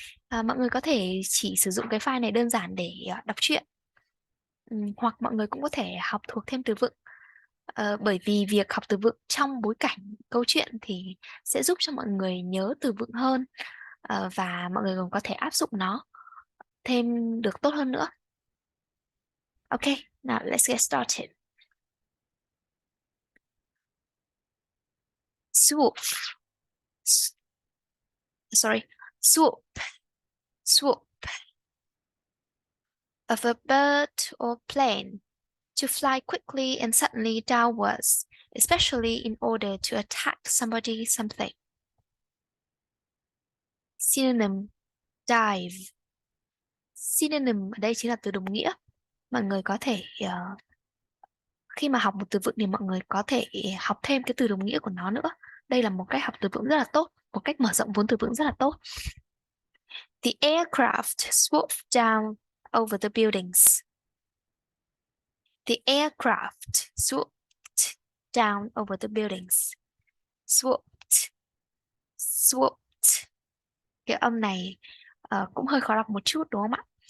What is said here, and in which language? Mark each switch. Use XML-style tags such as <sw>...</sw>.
<vi>Mọi người có thể chỉ sử dụng cái file này đơn giản để đọc truyện. Hoặc mọi người cũng có thể học thuộc thêm từ vựng. Bởi vì việc học từ vựng trong bối cảnh câu chuyện thì sẽ giúp cho mọi người nhớ từ vựng hơn, và mọi người còn có thể áp dụng nó thêm được tốt hơn nữa.</vi> <en>Okay, now let's get started. Swoop. S- Sorry. Swoop. Swoop. Of a bird or plane. To fly quickly and suddenly downwards, especially in order to attack somebody, something. Synonym. Dive.</en> <vi>Synonym ở đây chính là từ đồng nghĩa. Mọi người có thể khi mà học một từ vựng thì mọi người có thể học thêm cái từ đồng nghĩa của nó nữa. Đây là một cách học từ vựng rất là tốt, một cách mở rộng vốn từ vựng rất là tốt.</vi> <en>The aircraft swooped down over the buildings. The aircraft swooped down over the buildings. Swooped. Swooped.</en> <vi>Cái âm này cũng hơi khó đọc một chút đúng không ạ?</vi>